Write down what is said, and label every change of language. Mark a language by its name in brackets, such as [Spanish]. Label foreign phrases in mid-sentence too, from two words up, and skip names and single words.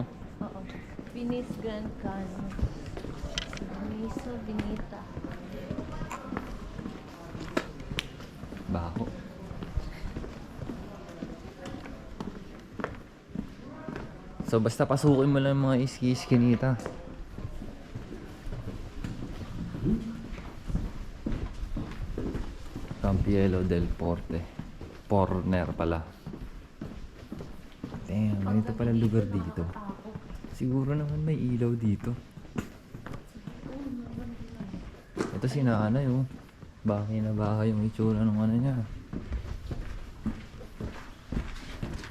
[Filipino] Oo. Venice Grand Canal. Venice Vinita. Baho. So basta pasukin mo lang mga iski-iskinita. Campiello del Porte. Porner pala. Damn, ganito pala lugar dito. Siguro naman may ilaw dito. Ito si nanay oh. Bahay na bahay yung itsura ng ano niya.